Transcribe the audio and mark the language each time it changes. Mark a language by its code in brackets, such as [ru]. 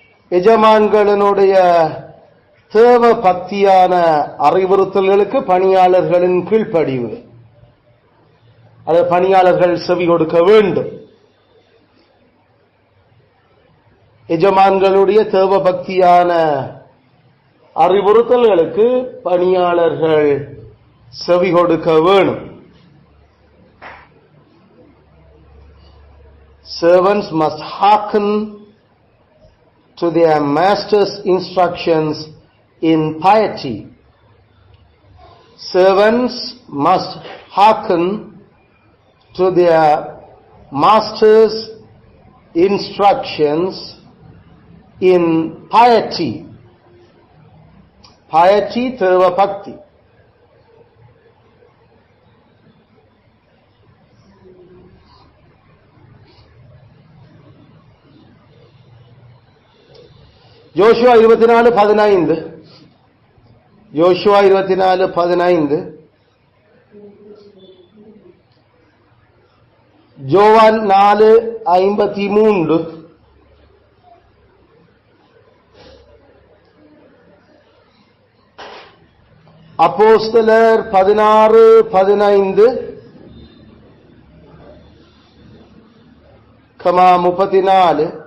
[ta] எஜமான்களினுடைய தேவ பக்தியான அறிவுறுத்தல்களுக்கு பணியாளர்களின் கீழ்ப்படிவு, அது பணியாளர்கள் செவி கொடுக்க வேண்டும். எஜமான்களுடைய தேவ பக்தியான அறிவுறுத்தல்களுக்கு பணியாளர்கள் செவி கொடுக்க வேணும். [en] Servants must hearken to their master's instructions in piety. Servants must hearken to their master's instructions in piety. [ta] Piety, தேவ பக்தி. யோசுவா 24:15, யோசுவா 24:15, ஜோவான் 4:53, அப்போஸ்தலர் 16:15, 34,